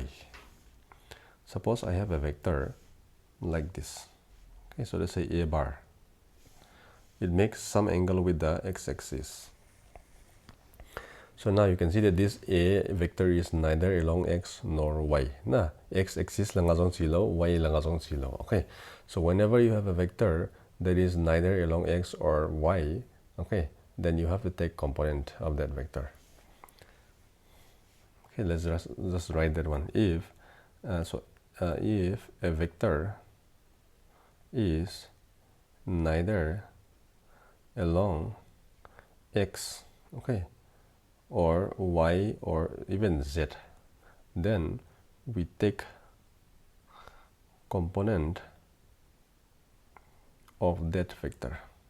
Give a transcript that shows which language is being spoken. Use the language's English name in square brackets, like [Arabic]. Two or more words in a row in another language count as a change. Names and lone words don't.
[English] Suppose I have a vector like this. Okay, so let's say a bar. It makes some angle with the x-axis. So now you can see that this a vector is neither along x nor y. [Paite Chin] Na x-axis langazong silo, y langazong silo. [English] Okay, so whenever you have a vector that is neither along x or y, okay, then you have to take component of that vector. Okay, let's just write that one. If if a vector is neither along x, okay, or y or even z, then we take component of that vector.